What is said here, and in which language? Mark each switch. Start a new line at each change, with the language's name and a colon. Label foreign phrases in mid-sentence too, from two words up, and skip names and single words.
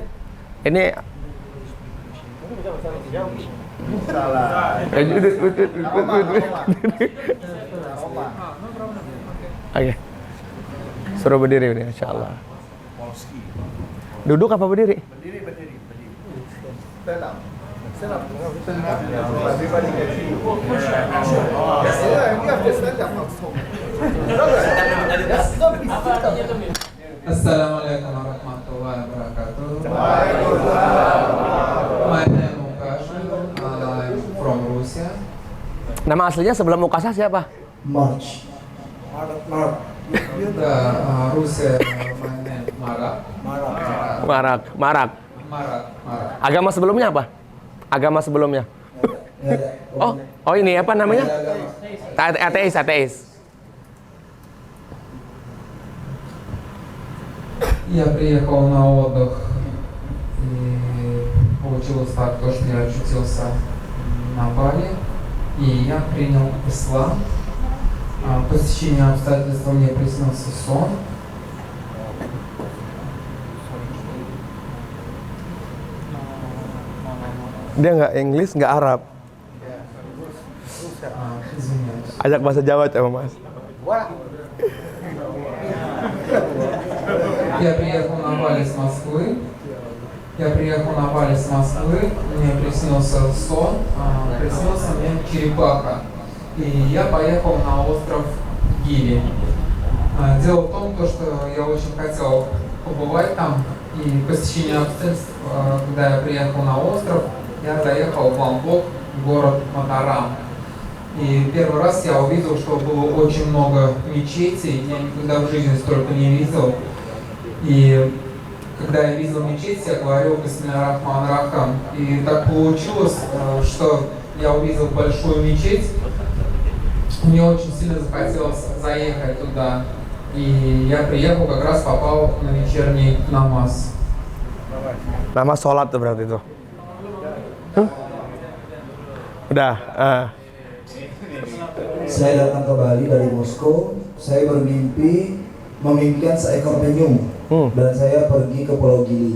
Indonesian: Ini Salah. Oke. Suruh berdiri ini insyaallah. Duduk apa berdiri? Berdiri.
English: Stand up. Everybody can see you. Yeah, we have to stand up.
Arabic: السلام عليكم ورحمة الله وبركاته.
English: My name is Mukasha. I'm from Russia.
Indonesian: Nama aslinya sebelum Mukasa siapa? March. Rusia.
English: My name
Indonesian: Marak. Agama sebelumnya apa? Agama sebelumnya. Oh ini apa namanya? Ateis.
Russian: Я приехал на отдых, и получилось так, то, что я очутился на Бали, и я принял ислам. По стечению обстоятельств мне приснился сон.
Indonesian: Dia nggak Inggris, nggak Arab.
Russian: Извиняюсь.
Indonesian: Ajak bahasa Jawa coba Mas.
Russian: Я приехал на Бали с Москвы. Мне приснился сон, приснился мне черепаха. И я поехал на остров Гили. Дело в том, что я очень хотел побывать там, и по стечению обстоятельств, когда я приехал на остров, я заехал в Ломбок, город Матарам. И первый раз я увидел, что было очень много мечетей, я никогда в жизни столько не видел. И когда я видел мечеть, я говорил
Arabic: «بسم الله الرحمن الرحيم».
Russian: И так получилось, что я увидел большую мечеть. Мне очень сильно захотелось заехать туда. И я приехал, как раз попал на вечерний намаз.
Indonesian: Nama sholat tuh berarti itu. Udah. Saya datang ke Bali dari Moskow. Saya bermimpi memimpikan seekor penyu dan saya pergi ke Pulau Gili.